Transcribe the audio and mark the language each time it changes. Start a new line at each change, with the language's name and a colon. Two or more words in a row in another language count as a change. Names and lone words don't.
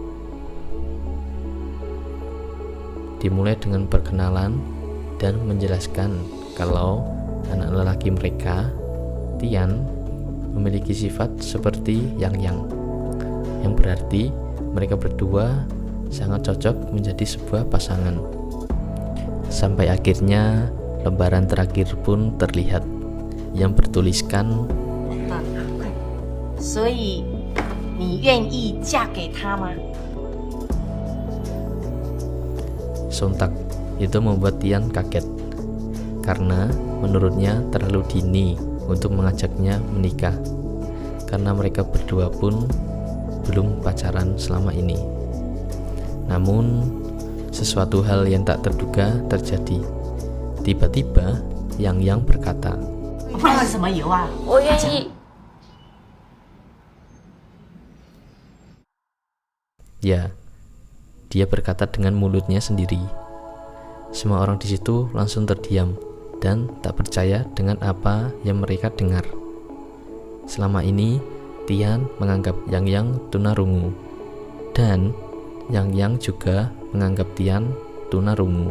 Indonesian: Dimulai dengan perkenalan dan menjelaskan kalau anak lelaki mereka, Tian, memiliki sifat seperti Yang berarti mereka berdua sangat cocok menjadi sebuah pasangan. Sampai akhirnya lembaran terakhir pun terlihat yang bertuliskan,
Chinese: 所以你愿意嫁给他吗？
Indonesian: Sontak itu membuat Tian kaget karena menurutnya terlalu dini untuk mengajaknya menikah, karena mereka berdua pun belum pacaran selama ini. Namun sesuatu hal yang tak terduga terjadi. Tiba-tiba Yang berkata,
Chinese: 放了什么油啊？我愿意。
Indonesian: Ya, dia berkata dengan mulutnya sendiri. Semua orang di situ langsung terdiam dan tak percaya dengan apa yang mereka dengar. Selama ini, Tian menganggap Yang tunarungu, dan Yang juga menganggap Tian tunarungu.